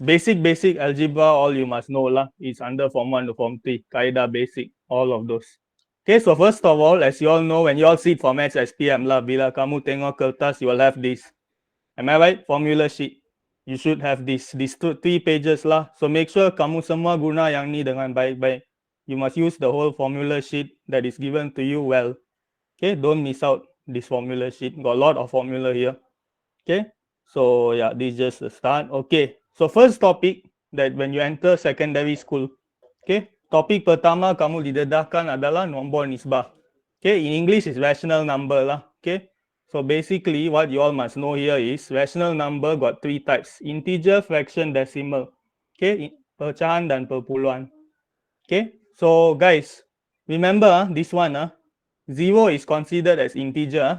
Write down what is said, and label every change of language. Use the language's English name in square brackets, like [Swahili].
[English] Basic algebra, all you must know lah. Is under Form 1 to Form 3. [Malay] Kaidah [English] basic, all of those. Okay, so first of all, as you all know, when you all see formats SPM lah, [Malay] bila kamu tengok kertas, [English] you will have this. Am I right? Formula sheet. You should have these 3 pages lah. So make sure [Malay] kamu semua guna yang ni dengan baik-baik. [English] You must use the whole formula sheet that is given to you well. Okay, don't miss out this formula sheet. Got a lot of formula here. Okay, so yeah, this is just the start. Okay, so first topic that when you enter secondary school. [Malay] Okay, topik pertama kamu didedahkan adalah nombor nisbah. [English] Okay, in English is rational number lah. Okay, so basically what you all must know here is rational number got 3 types: integer, fraction, decimal. Okay, [Malay] pecahan dan perpuluhan. [English] Okay, so guys, remember this one 0 is considered as integer.